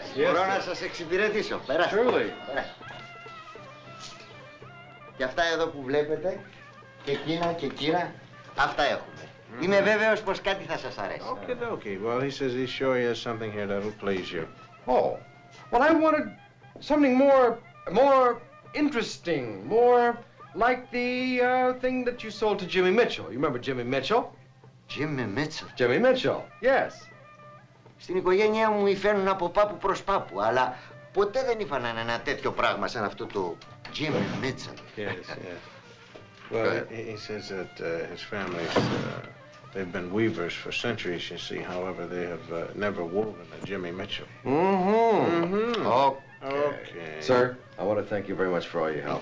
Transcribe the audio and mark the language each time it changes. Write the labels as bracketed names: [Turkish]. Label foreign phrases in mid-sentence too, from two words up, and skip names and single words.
[English] Yes, [Greek] Μπορώ [English] sir. [Greek] να σας εξυπηρετήσω. Περάστε. [English] Surely. [Greek] Περάστε. Και αυτά εδώ που βλέπετε, και εκείνα, αυτά έχουμε. Είμαι βέβαιος πως κάτι θα σας αρέσει. [English] Okay, okay. Well, he says he's sure he has something here that'll please you. Oh, well, I wanted something more interesting, more like the thing that you sold to Jimmy Mitchell. You remember Jimmy Mitchell? Jimmy Mitchell. Jimmy Mitchell, yes. [Greek] Στην οικογένειά μου υφαίνουν από πάπου προς πάπου, αλλά ποτέ δεν ήφαναν ένα τέτοιο πράγμα σαν αυτό το Jimmy Mitchell. [English] Yes, yes. Well, he says that his family's, they've been weavers for centuries, you see. However, they have never woven a Jimmy Mitchell. Okay. Sir, I want to thank you very much for all your help.